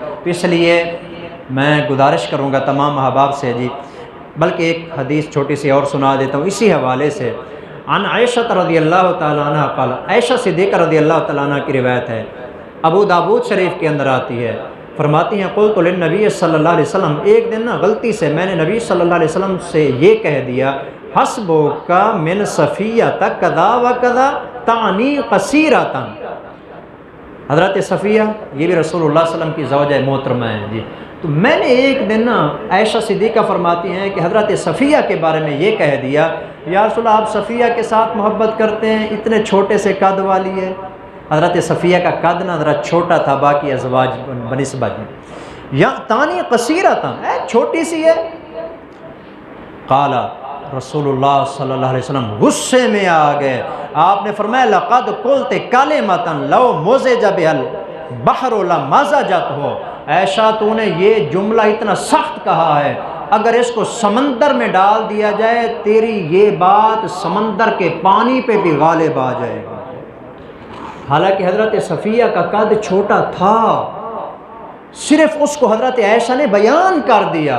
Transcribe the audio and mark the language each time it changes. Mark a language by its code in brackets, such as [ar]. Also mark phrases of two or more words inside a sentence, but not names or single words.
[ur] تو اس لیے میں گزارش کروں گا تمام احباب سے جی، بلکہ ایک حدیث چھوٹی سی اور سنا دیتا ہوں اسی حوالے سے۔ [ar] عن عائشہ رضی اللہ تعالیٰ عنہ قال، [ur] عائشہ صدیقہ [ar] رضی اللہ تعالیٰ عنہ [ur] کی روایت ہے، ابو داود شریف کے اندر آتی ہے، فرماتی ہیں [ar] قلت للنبی صلی اللہ علیہ وسلم، [ur] ایک دن نا غلطی سے میں نے نبی [ar] صلی اللہ علیہ وسلم [ur] سے یہ کہہ دیا، [ar] حسبک من صفیہ کذا و کذا تعنی قصیرۃ، [ur] حضرت صفیہ یہ بھی رسول اللہ [ar] صلی اللہ علیہ وسلم [ur] کی زوجہ محترمہ ہیں جی۔ تو میں نے ایک دن نا، عائشہ صدیقہ فرماتی ہیں کہ حضرت صفیہ کے بارے میں یہ کہہ دیا، [ar] یا رسول اللہ [ur] آپ صفیہ کے ساتھ محبت کرتے ہیں، اتنے چھوٹے سے قد والی ہے۔ حضرت صفیہ کا قد نا ذرا چھوٹا تھا باقی ازواج بنسبت میں۔ [ar] یا تانی قصیرتاً، [ur] چھوٹی سی ہے۔ [ar] قال رسول اللہ صلی اللہ علیہ وسلم [ur] غصے میں آ گئے، آپ نے فرمایا [ar] لقد قلت کلمۃ لو مزج بها البحر لمزجت ہو، [ur] عائشہ تو نے یہ جملہ اتنا سخت کہا ہے، اگر اس کو سمندر میں ڈال دیا جائے تیری یہ بات سمندر کے پانی پہ بھی غالب آ جائے گا۔ حالانکہ حضرت صفیہ کا قد چھوٹا تھا، صرف اس کو حضرت عائشہ نے بیان کر دیا۔